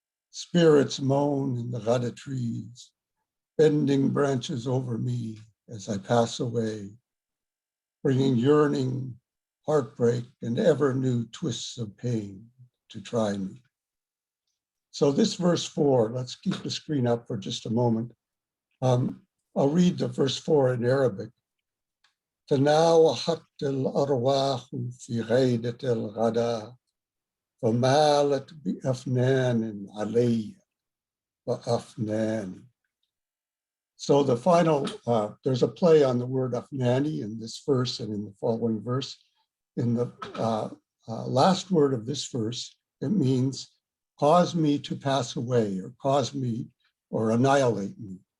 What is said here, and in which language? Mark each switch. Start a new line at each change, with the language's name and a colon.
English: Spirits moan in the Ghada trees, bending branches over me as I pass away, bringing yearning, heartbreak, and ever new twists of pain to try me. So this verse 4, let's keep the screen up for just a moment. I'll read the verse 4 in Arabic.
Arabic: تناوحت الأرواح في غيدة الغداء فمالت بأفنان علي Afnani.
English: So the final, there's a play on the word Afnani in this verse and in the following verse. In the last word of this verse, it means cause me to pass away, or cause me, or annihilate me.